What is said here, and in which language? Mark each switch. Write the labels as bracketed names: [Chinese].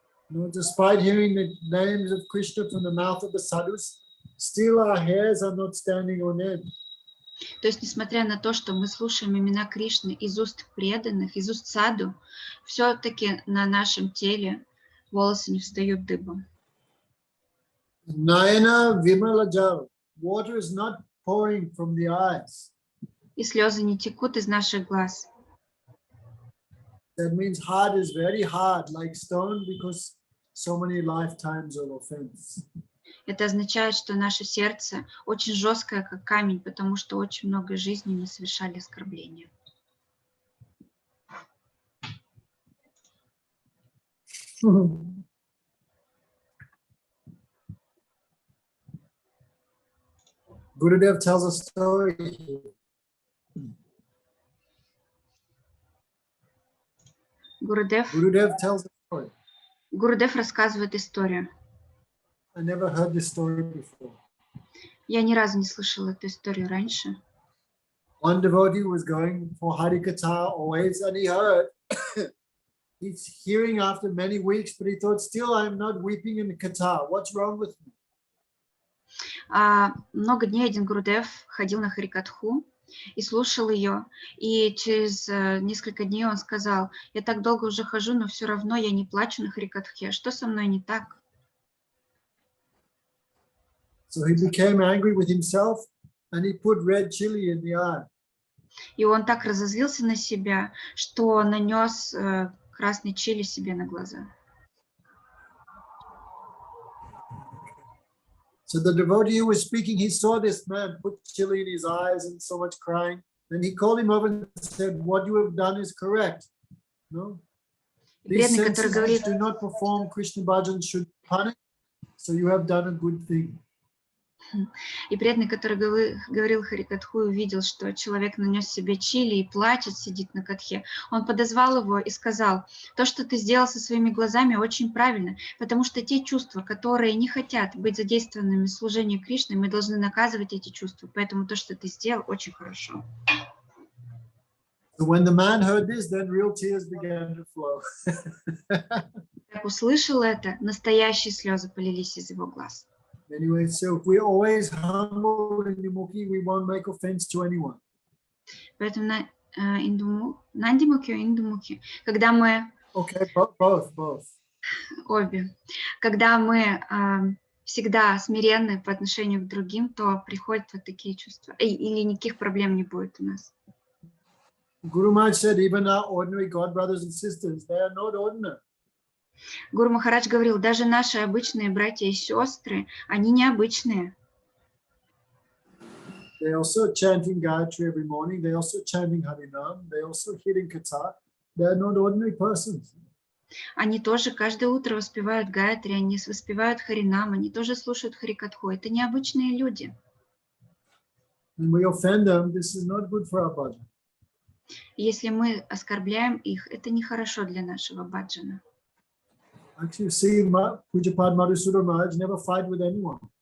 [English] No, despite hearing the names of Krishna from the mouth of the sadhus, still our hairs are not standing on end. [Russian] То есть, несмотря на то, что мы слушаем имена Кришны из уст преданных, из уст саду, все-таки на нашем теле волосы не встают дыбом. [Bangla] Nayana Vimala Jal. [English] Water is not pouring from the eyes. [Russian] И слезы не текут из наших глаз. [English] That means heart is very hard, like stone, because so many lifetimes of offense. [Russian] Это означает, что наше сердце очень жесткое, как камень, потому что очень много жизней мы совершали оскорбления. [English] Gurudev tells a story here. Gurudev tells a story. [Russian] Гурудев рассказывает историю. [English] I never heard this story before. [Russian] Я ни разу не слышала эту историю раньше. [English] One devotee was going for Harikatha always, and he heard, he's hearing after many weeks, but he thought, still I'm not weeping in the Katha. What's wrong with me? [Russian] Много дней один Гурудев ходил на Харикатху и слушал ее, и через несколько дней он сказал: я так долго уже хожу, но все равно я не плачу на Харикатхе. Что со мной не так? [English] So he became angry with himself, and he put red chili in the eye. [Russian] И он так разозлился на себя, что нанес красный чили себе на глаза. [English] So the devotee who was speaking, he saw this man put chili in his eyes and so much crying. Then he called him over and said, what you have done is correct. No? These senses which do not perform Krishna bhajan should be punished. So you have done a good thing. [Russian] И преданный, который говорил Харикатху, увидел, что человек нанес себе чили и плачет, сидит на катхе. Он подозвал его и сказал: то, что ты сделал со своими глазами, очень правильно, потому что те чувства, которые не хотят быть задействованными в служении Кришны, мы должны наказывать эти чувства. Поэтому то, что ты сделал, очень хорошо. [English] So when the man heard this, then real tears began to flow. [Russian] Как услышал это, настоящие слезы полились из его глаз. [English] Anyway, so if we're always humble in Nandimukhi, we won't make offense to anyone. [Russian] Поэтому на Нандимукхи, Индумукхи, когда мы... [English] Okay, both. [Russian] Обе. Когда мы всегда смиренны по отношению к другим, то приходят вот такие чувства. Или никаких проблем не будет у нас. [English] Guru Maharaj said, even our ordinary God brothers and sisters, they are not ordinary. [Russian] Гуру Махарадж говорил, даже наши обычные братья и сестры, они необычные. [English] They're also chanting Gayatri every morning. They're also chanting Harinam. They're also hearing Katha. They're not ordinary persons. [Russian] Они тоже каждое утро воспевают Гayatri, они воспевают Харинам, они тоже слушают Харикатху. Это необычные люди. [English] When we offend them, this is not good for our bhajan. [Russian] Если мы оскорбляем их, это нехорошо для нашего баджана. [English] Actually, you see, Pujapad Madhusudana Maharaj never fight with anyone.